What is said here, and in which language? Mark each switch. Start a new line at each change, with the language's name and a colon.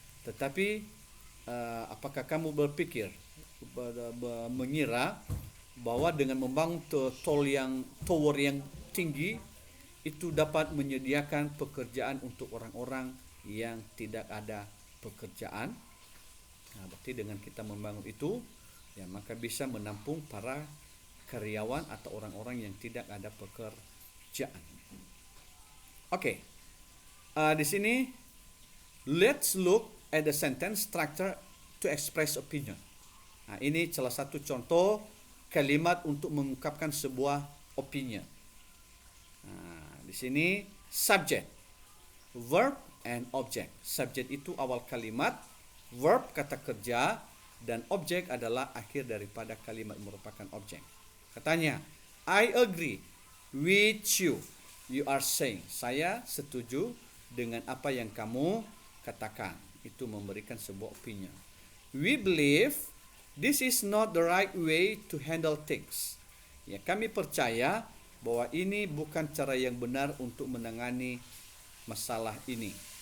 Indonesian: Tetapi apakah kamu berpikir, mengira bahwa dengan membangun tower yang tinggi itu dapat menyediakan pekerjaan untuk orang-orang yang tidak ada pekerjaan? Berarti dengan kita membangun itu, ya, maka bisa menampung para karyawan atau orang-orang yang tidak ada pekerjaan. Oke. Di sini
English: let's look at the sentence structure to express opinion.
Indonesian: Ini salah satu contoh kalimat untuk mengungkapkan sebuah opinion. Di sini subject, verb and object. Subject itu awal kalimat, verb kata kerja, dan objek adalah akhir daripada kalimat merupakan objek. Katanya,
English: I agree with you. you are saying.
Indonesian: Saya setuju dengan apa yang kamu katakan. Itu memberikan sebuah opinion.
English: We believe this is not the right way to handle things.
Indonesian: Ya, kami percaya bahwa ini bukan cara yang benar untuk menangani masalah ini.